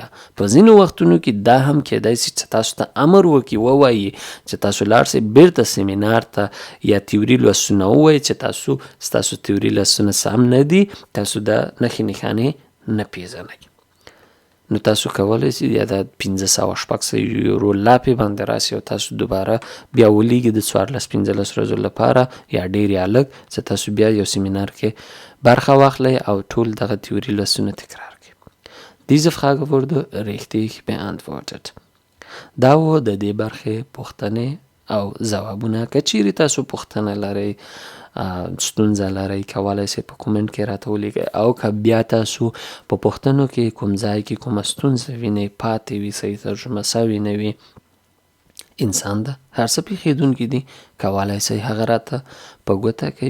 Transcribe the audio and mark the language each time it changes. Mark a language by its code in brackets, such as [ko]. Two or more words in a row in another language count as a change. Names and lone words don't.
[ps] په ځینو وختونو کې دا هم کیدای شي چې تاسو ته امر وکړي، ووایي چې تاسو لاړ شئ بیرته سیمینار ته یا تیوري لوستونه ووایي چې ستاسو تیوري لوستونه سم نه دي، تاسو د نښې نښانې نه پیژنئ. نو تاسو کولی شئ یا د 500-600 یورو لاپې باندې راسئ او تاسو دوباره بیا ولیږئ د 14-15 ورځو لپاره یا ډېر یا لږ چې تاسو بیا یو سیمینار کې برخه واخلئ او ټول دغه تیوري لوستونه تکرار کړئ. [de] Diese Frage wurde richtig beantwortet. [ps] دا و د دې برخې پوښتنې او ځوابونه. که چیرې تاسو پوښتنه لرئ، ستونزه لرئ، کولی شئ په کومنټ کې راته ولیکئ او که بیا تاسو په پوښتنو کې کوم ځای کې کومه ستونزه وینئ، پاتې وي، صحیح ترجمه سوې نه وي، انسان ده، هر څه پېښېدونکي دي، کولی شئ هغه راته په ګوته کړئ.